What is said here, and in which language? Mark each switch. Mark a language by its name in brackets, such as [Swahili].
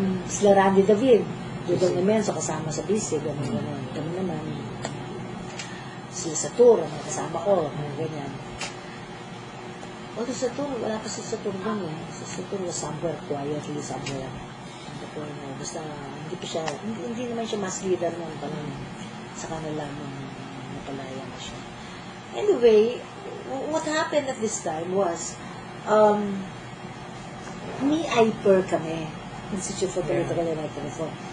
[Filipino] Sila Randy David, Dudong Nemenso, kasama sa bisig. Gano'n. Kami naman, sila Satur, kasama ko. Ganyan. Although Satur, wala pa si Satur doon eh. [English] Si Satur was somewhere quietly, somewhere. [Filipino] Basta hindi pa siya, hindi naman siya mass leader noon pa lang sa kanila nung napalaya na siya. [English] Anyway, what happened at this time was, [Filipino] may IPER kami, [English] Institute for Political and Economic Reform.